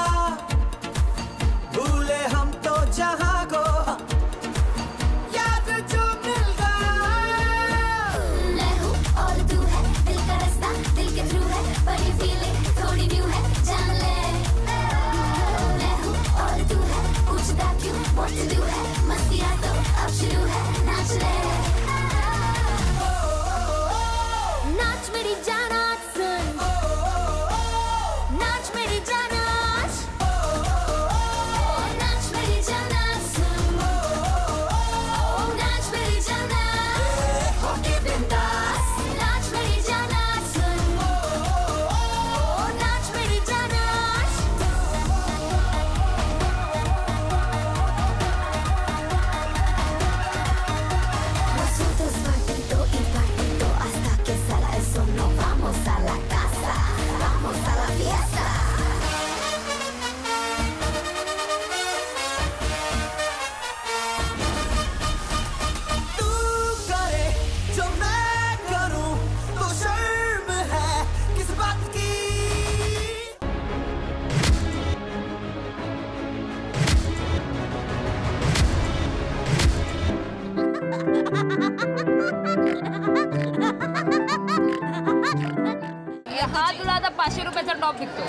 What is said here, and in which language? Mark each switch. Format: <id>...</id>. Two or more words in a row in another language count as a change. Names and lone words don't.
<hi>भूले हम तो जहां को याद जो मिल गया। मैं हूँ और तू है, दिल का रास्ता दिल के थ्रू है, पर ये फीलिंग थोड़ी न्यू है, जान ले। मैं हूँ और तू है, पूछता क्यों</hi> <en>what to do</en> <hi>है, मस्तियाँ तो अब शुरू है, नाच ले। नाच मेरी जान आज सुन, नाच मेरी जान आज, नाच मेरी जान आज सुन, नाच मेरी जान आज, होके बिंदास, नाच मेरी जान आज सुन, नाच मेरी जान आज।</hi> <es>Nosotros partido y partido hasta que sala el sol, no vamos a la casa, vamos a la fiesta.</es> <hi>तू करे जो मैं करूं तो शर्म है किस बात की।</hi> <mr>हा तुला आता 500 रुपयाचा टॉप विकतो.</mr>